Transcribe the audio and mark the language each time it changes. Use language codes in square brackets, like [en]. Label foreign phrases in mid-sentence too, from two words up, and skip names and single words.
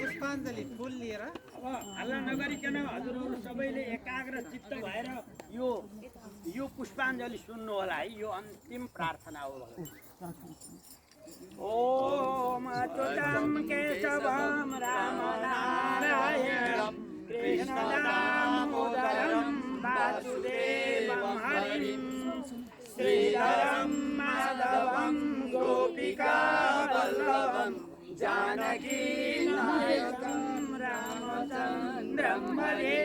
[ne] पुष्पाञ्जली फुल लिएर अब हल्ला नगरिकन हजुरहरू सबैले एकाग्र चित्त भएर यो पुष्पाञ्जली सुन्नु होला है। यो अन्तिम प्रार्थना हो। [sa] ओम अच्युतं केशवं राम नारायणं कृष्ण दामोदरं वासुदेवं हरिं श्रीधरं माधवं गोपिका वल्लभं जानकी नायकं रामचन्द्रं भजे।